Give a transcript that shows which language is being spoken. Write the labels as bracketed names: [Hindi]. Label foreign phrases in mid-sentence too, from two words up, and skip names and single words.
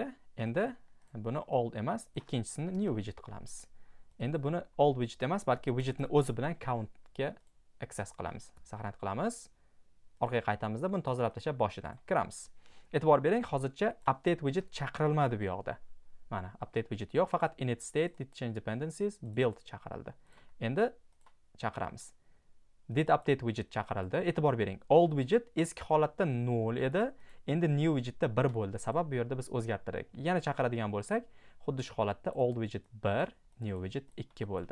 [Uzbek] Endi buni old emas, ikkinchisini new widget qilamiz. Endi buni old widget emas, balki widgetni o'zi bilan countga access qilamiz. Saqlanib qilamiz. Orqaga qaytamizda buni tozalab tashlab boshidan kiramiz. E'tibor bering, hozircha update widget chaqirilmadi bu yoqda. Mana update widget yo'q, faqat init state, did change dependencies, build chaqirildi. Endi chaqiramiz. Did update widget chaqirildi. E'tibor bering, old widget eski holatda 0 edi, endi new widgetda 1 bo'ldi. Sabab bu yerda biz o'zgartirdik. Yana chaqiradigan bo'lsak, xuddi shu holatda old widget 1, new widget 2 bo'ldi.